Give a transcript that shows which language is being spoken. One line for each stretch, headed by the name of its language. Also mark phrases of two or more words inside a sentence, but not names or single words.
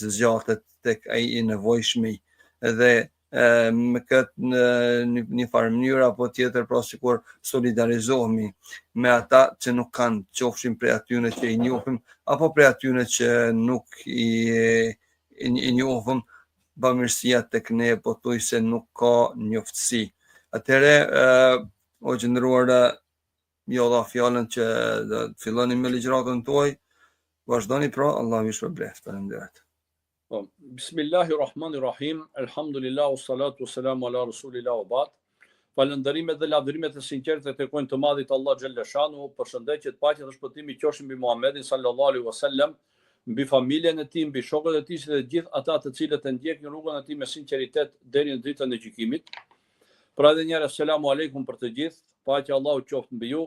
Albanian: zgjatet tek ai i nevojshmi dhe me këtë në një farë mënyrë apo tjetër, pra sikur solidarizohemi me ata që nuk kanë, qofshin prej atyre që i njohim apo prej atyre që nuk i njohim, bamirësia tek ne pothuajse nuk ka njoftësi. Atëherë o gjendëruar jo dha fjalën që do të filloni me ligjëratën tuaj. Vazhdoni pra, Allahu ju shpërblet. Faleminderit.
Arabic: بسم الله الرحمن الرحيم الحمد لله الصلاة والسلام على رسول الله وبعد.
Albanian: Falënderimet dhe lavdërimet e sinqerta tekojnë të Madhit Allah xhallashanu. Përshëndetje të paqja dhe shpëtimi qofshin mbi Muhamedit
Arabic: صلى الله عليه وسلم,
Albanian: mbi familjen e tij, mbi shokët e tij dhe gjithë ata të cilët e ndjekin rrugën e tij me sinqeritet deri në ditën e gjykimit. Pra edhe një herë
Arabic: سلام عليكم
Albanian: për të gjithë. Paqja Allahu qoftë mbi ju.